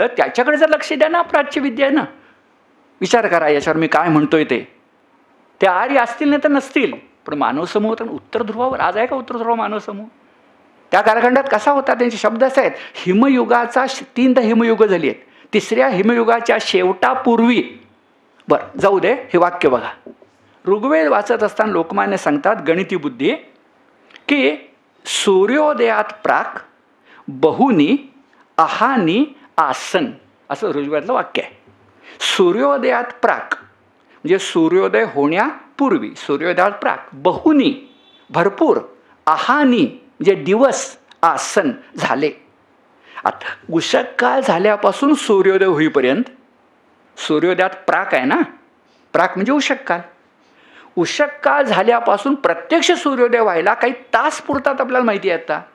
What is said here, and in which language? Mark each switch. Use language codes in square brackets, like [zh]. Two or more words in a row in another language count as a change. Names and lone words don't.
[mr] त्याच्याकडे जर लक्ष द्या ना प्राच्य विद्येनं. विचार करा याच्यावर मी काय म्हणतोय ते आर्य असतील नाही तर नसतील, पण मानव समूह तर उत्तर ध्रुवावर आज आहे का उत्तर ध्रुव मानव समूह? त्या कालखंडात कसा होता? त्यांचे शब्द असे आहेत, हिमयुगाचा 3 हिमयुग झाली आहेत, 3ऱ्या हिमयुगाच्या शेवटापूर्वी. बरं जाऊ दे, हे वाक्य बघा. ऋग्वेद वाचत असताना लोकमान्य सांगतात गणिती बुद्धी की [sa] सूर्योदयात प्राक बहुनी अहानी आसन, [mr] असं ऋग्वेदातलं वाक्य आहे. [sa] सूर्योदयात प्राक [mr] म्हणजे सूर्योदय होण्यापूर्वी, [sa] सूर्योदयात प्राक, [mr] बहुनी भरपूर, अहानी म्हणजे दिवस, आसन झाले. आता उषक काळ झाल्यापासून सूर्योदय होईपर्यंत, [sa] सूर्योदयात प्राक [mr] आहे ना, प्राक म्हणजे उषक काळ. उषक काळ झाल्यापासून प्रत्यक्ष सूर्योदय व्हायला काही तास पुरतात आपल्याला माहिती आहे आता.